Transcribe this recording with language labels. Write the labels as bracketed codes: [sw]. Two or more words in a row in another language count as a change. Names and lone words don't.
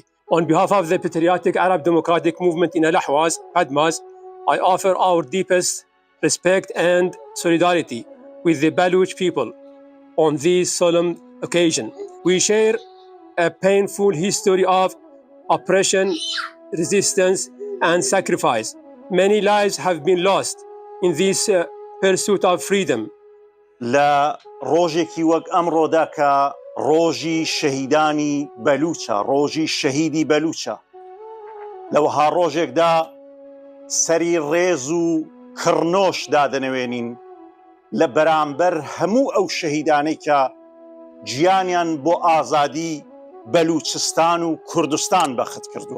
[en] On behalf of the Patriotic Arab Democratic Movement in Al-Ahwaz, Admaz, I offer our deepest respect and solidarity with the Baloch people on this solemn occasion. We share a painful history of oppression, resistance, and sacrifice. Many lives have been lost in this pursuit of freedom. [ckb] لە ڕۆژێکی وەک ئەمڕۆدا کە ڕۆژی شەهیدانی بەلوچە، ڕۆژی شەهیدی بەلوچە، لەوەها ڕۆژێکدا سەری ڕێز و کڕنۆش دادەنەوێنین لە بەرامبەر هەموو ئەو شەهیدانەی کە گیانیان بۆ ئازادی بەلوچستان و کوردستان بەخت کردووە.